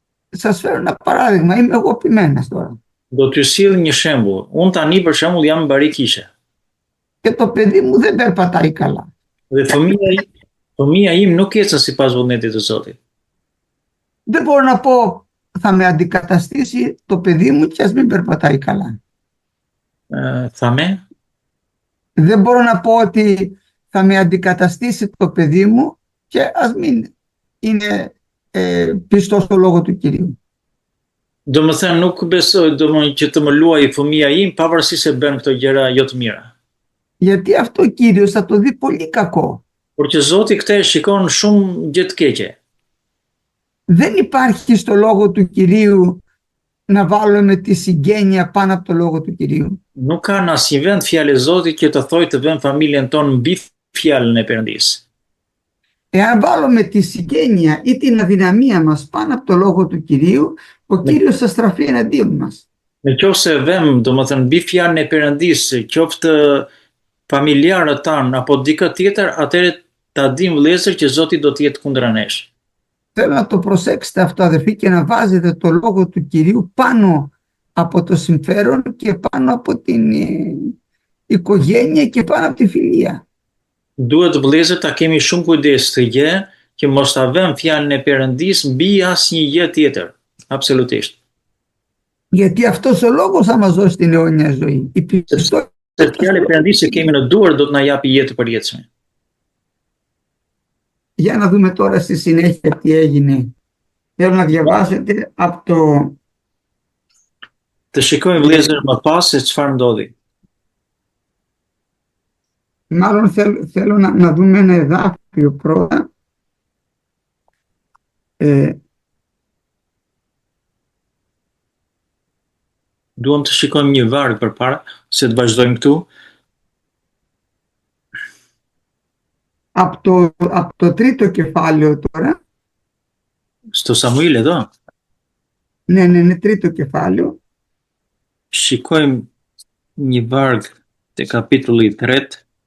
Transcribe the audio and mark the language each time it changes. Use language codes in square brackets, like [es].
[el] Σας φέρω ένα παράδειγμα, είμαι εγώ ποιμένας τώρα. [sq] Do t'ju sill një shembull. Unë tani për shembull jam mbari kishe. [el] Και το παιδί μου δεν περπατάει καλά. [sq] Dhe fëmia im nuk ecën sipas vullnetit të Zotit. [el] Δεν μπορώ να πω θα με αντικαταστήσει το παιδί μου και ας μην περπατάει καλά. [sq] Thame? [el] Δεν μπορώ να πω ότι θα με αντικαταστήσει το παιδί μου και ας μην είναι πιστός στο λόγο του Κυρίου. [sq] Do më thënë nuk besoj që të më luaj fëmia im pavarësisht se bën këto gjëra jo të mira. [el] Γιατί αυτό ο Κύριος θα το δει πολύ κακό. [sq] Por që Zoti këtë e shikon shumë gjë të keqe. [el] Δεν υπάρχει στο λόγο του Κυρίου να βάλουμε τη συγγένεια πάνω από το λόγο του Κυρίου. [sq] Nuk ka në asnjë vend fjalë e Zotit që të thojë të vëmë familjen tonë mbi fjalën e Perëndisë. [el] Εάν βάλουμε τη συγγένεια ή την αδυναμία μας πάνω από το λόγο του Κυρίου, ο Κύριος θα στραφεί εναντίον μας. [sq] Nëse vëmë, domethënë mbi fjalën e Perëndisë, qoftë familjarët tanë apo dikë tjetër, atëherë ta dim vëllezër që Zoti do të jetë kundër nesh. [el] Θέλω να το προσέξετε αυτό αδερφοί και να βάζετε το λόγο του Κυρίου πάνω από το συμφέρον και πάνω από την οικογένεια και πάνω από τη φιλία. [sq] Duhet vëllezër ta kemi shumë kujdes të gjë që mos ta vëmë fjalën e Perëndisë mbi asnjë gjë tjetër. Absolutisht. [el] Γιατί αυτός ο λόγος θα μας δώσει την αιώνια ζωή. Η πιστότητα. [sq] Se fjalë e Perëndisë që kemi në duar do të na japi jetë të përjetshme. [el] Για να δούμε τώρα στη συνέχεια τι έγινε. Θέλω να διαβάσετε από το... [sq] Të shikojmë vëllezër më pas se çfarë ndodhi. [el] Μάλλον θέλω να δούμε ένα εδάφιο πρώτα. [sq] Duam të shikojmë një varg përpara se të vazhdojmë këtu. [el] Από το τρίτο κεφάλαιο τώρα. Στο Σαμουήλ εδώ. Ναι, είναι τρίτο κεφάλαιο. [sq] Shikojmë një varg te kapitulli 3.